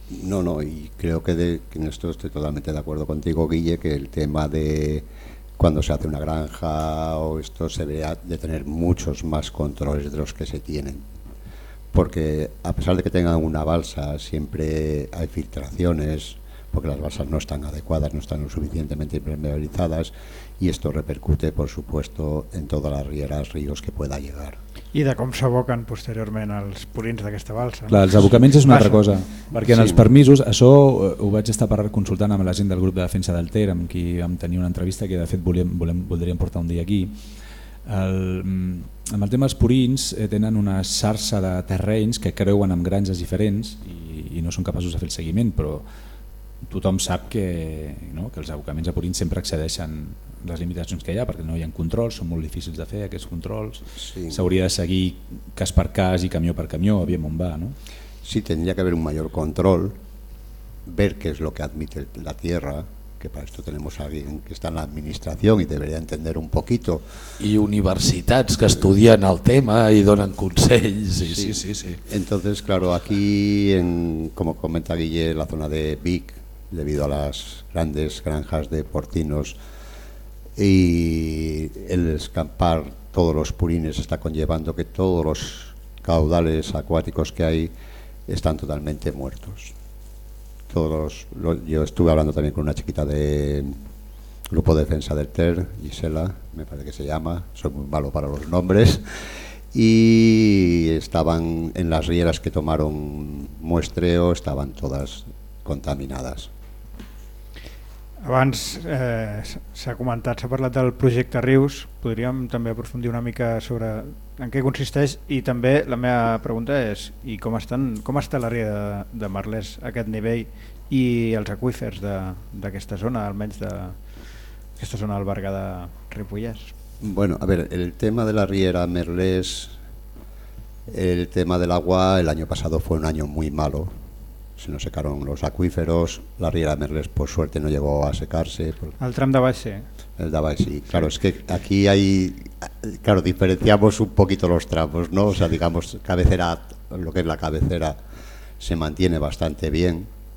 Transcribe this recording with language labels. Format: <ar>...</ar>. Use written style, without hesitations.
<es>No, y creo que en esto estoy totalmente de acuerdo contigo, Guille, que el tema de cuando se hace una granja o esto se debería de tener muchos más controles de los que se tienen, porque a pesar de que tengan una balsa siempre hay filtraciones, porque las balsas no están adecuadas, no están lo suficientemente impermeabilizadas, y esto repercute, por supuesto, en todas las rieras, ríos que pueda llegar.</es> <ca>I de com s'aboquen posteriorment els purins d'aquesta balsa. Clar, els abocaments és una altra cosa, perquè en els permisos, això ho vaig estar consultant amb la gent del grup de defensa del Ter, amb qui vam tenir una entrevista que de fet voldríem portar un dia aquí. Amb el tema dels purins tenen una xarxa de terrenys que creuen amb granges diferents i no són capaços de fer el seguiment, però tothom sap que, no, que els abocaments a purins sempre excedeixen les limitacions que hi ha, perquè no hi ha controls, són molt difícils de fer aquests controls. S'hauria de seguir cas per cas i camió per camió, aviam on va, no?</ca> <es>Sí, tendría que haber un mayor control, ver qué es lo que admite la tierra, que para esto tenemos a alguien que está en la administración y debería entender un poquito.</es> <ca>Y universitats que estudien el tema i donen consells.</ca> <es>Sí, sí, sí, sí. Entonces, claro, aquí, como comenta Guille, la zona de Vic, debido a las grandes granjas de porcinos, y el escampar todos los purines está conllevando que todos los caudales acuáticos que hay están totalmente muertos. Yo estuve hablando también con una chiquita de Grupo Defensa del Ter, Gisela, me parece que se llama, soy muy malo para los nombres, y estaban en las rieras que tomaron muestreo, estaban todas contaminadas.</es> <ca>Abans s'ha comentat, s'ha parlat del projecte Rius, podríem també aprofundir una mica sobre en què consisteix, i també la meva pregunta és i com està la riera de Merlès a aquest nivell i els aqüífers d'aquesta zona, almenys d'aquesta zona del Berguedà Ripollès.</ca> <es>Bueno, a ver, el tema de la riera Merlès, el tema de l'agua, el año pasado fue un año muy malo. Se nos secaron los acuíferos, la riera Merlès por suerte no llegó a secarse.</es> <ca>El tram de baix, sí. El de baix, sí.</ca> <es>Claro, es que aquí hay, claro, diferenciamos un poquito los tramos, ¿no? O sea, digamos, cabecera, lo que es la cabecera, se mantiene bastante bien.</es>